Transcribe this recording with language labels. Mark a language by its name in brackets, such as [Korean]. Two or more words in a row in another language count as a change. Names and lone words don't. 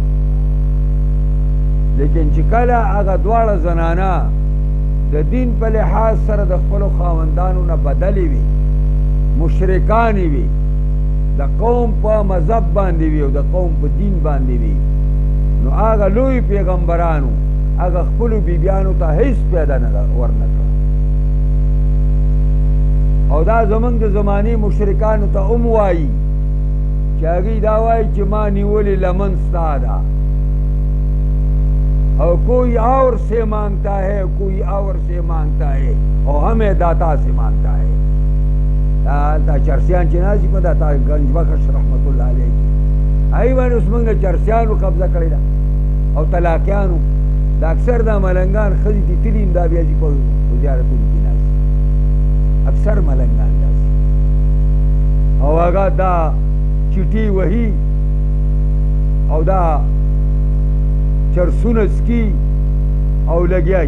[Pashto] لیکن چې کله هغه دواړه زنانه د دین په لحاظ سره د خپلو خاوندانو نه بدلې وي، مشرکانې وي، د قوم په مذهب باندې وي او د قوم په دین باندې وي، نو هغه لوی پیغمبرانو هغه خپلو بیبیانو ته هیڅ پیدا ورنه کړه. او دا زمونږ د زمانې مشرکانو ته هم وایي چې هغوی دا وایي چې ما نیولې لمن ستا ده [Urdu] اور کوئی اور سے مانگتا ہے، کوئی اور سے مانگتا ہے اور ہمیں داتا سے مانگتا ہے. [Pashto] دا چرسیان چې ناست دي په دا گنج بخش رحمت الله علیه کې هغوی باندې اوس موږ چرسیانو قبضه کړې ده او طلاقیانو. دا اکثر دا ملنګان ښځې چې تلي دا بیا ځي په زیارتونو کې ناست اکثر ملنګان داسې او هغه دا چټي وهي او دا چرسونه سکي او لګیای.